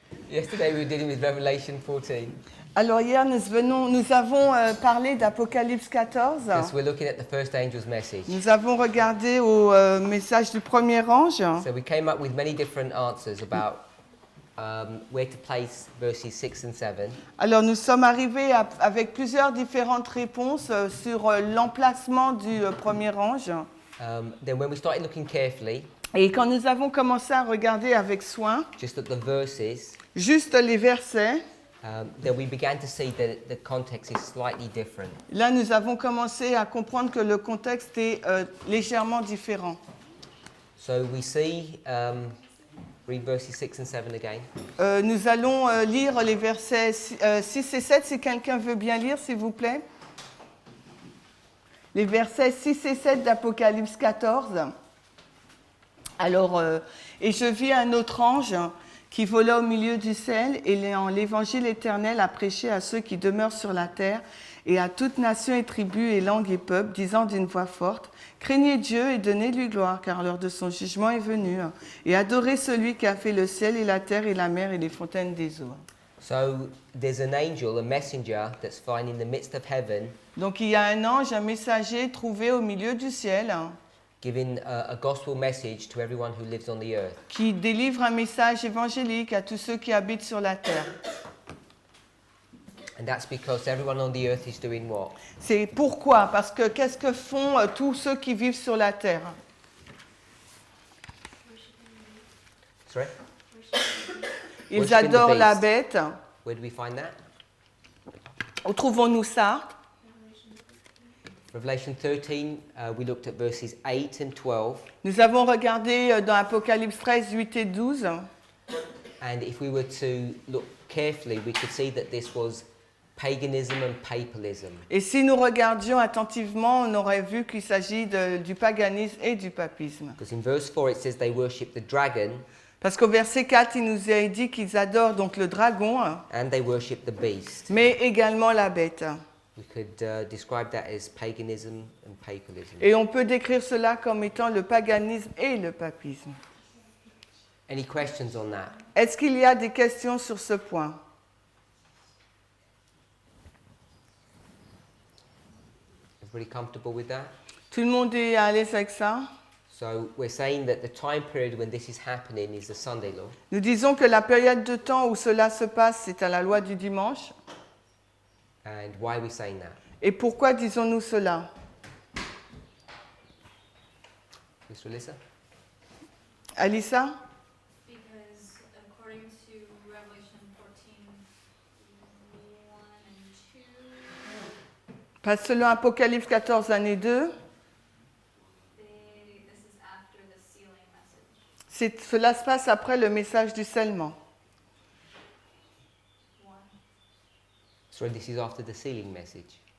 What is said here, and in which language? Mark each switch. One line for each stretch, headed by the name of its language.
English: Yesterday we were dealing with Revelation 14.
French: Alors hier, nous avons parlé d'Apocalypse 14.
English: Because we're looking at the first angel's message.
French: Nous avons regardé au message du premier ange.
English: So we came up with many different answers about where to place verses 6 and 7.
French: Alors nous sommes arrivés avec plusieurs différentes réponses sur l'emplacement du premier ange.
English: Then when we started looking carefully,
French: Et quand nous avons commencé à regarder avec soin,
English: just at the verses,
French: juste les versets,
English: then we began to see that the context is slightly different.
French: là nous avons commencé à comprendre que le contexte est légèrement différent.
English: So we see, read verses 6 and 7 again.
French: Nous allons lire les versets 6 et 7, si quelqu'un veut bien lire, s'il vous plaît. Les versets 6 et 7 d'Apocalypse 14. Alors, et je vis un autre ange qui vola au milieu du ciel et en l'évangile éternel a prêché à ceux qui demeurent sur la terre et à toute nation et tribu et langue et peuple, disant d'une voix forte, craignez Dieu et donnez-lui gloire, car l'heure de son jugement est venue, et adorez celui qui a fait le ciel et la terre et la mer et les fontaines des eaux.
English: So there's an angel, a messenger, that's found in the midst of heaven,
French: Donc il y a un ange, un messager trouvé au milieu du ciel,
English: giving a gospel message to everyone who lives on the earth.
French: qui délivre un message évangélique à tous ceux qui habitent sur la terre.
English: And that's because everyone on the earth is doing what?
French: C'est pourquoi? Parce que qu'est-ce que font tous ceux qui vivent sur la terre?
English: Sorry?
French: Ils
English: Worshiping the
French: adorent la
English: beast.
French: bête.
English: Where do we find that?
French: Où trouvons-nous ça?
English: Revelation 13, we looked at verses 8 and 12.
French: Nous avons regardé dans Apocalypse 13, 8 et 12.
English: And if we were to look carefully, we could see that this was paganism and papalism.
French: Et si nous regardions attentivement, on aurait vu qu'il s'agit du paganisme et du papisme.
English: Because in verse 4 it says they worship the dragon
French: Parce qu'au verset 4, il nous est dit qu'ils adorent donc le dragon,
English: and they worship the beast.
French: mais également la bête.
English: We could describe that as paganism and papalism.
French: Et on peut décrire cela comme étant le paganisme et le papisme.
English: Any questions on that?
French: Est-ce qu'il y a des questions sur ce point?
English: Everybody comfortable with that?
French: Tout le monde est à l'aise avec ça?
English: So we're saying that the time period when this is happening is the Sunday law.
French: Nous disons que la période de temps où cela se passe, c'est à la loi du dimanche.
English: And why are we saying that?
French: Et pourquoi disons-nous cela?
English: Miss Alyssa? Alissa? Because according to Revelation 14, 1 and 2,
French: Parce que selon Apocalypse 14, année 2,
English: this is after the sealing message.
French: cela se passe après le message du scellement.
English: One. So this is after the sealing message.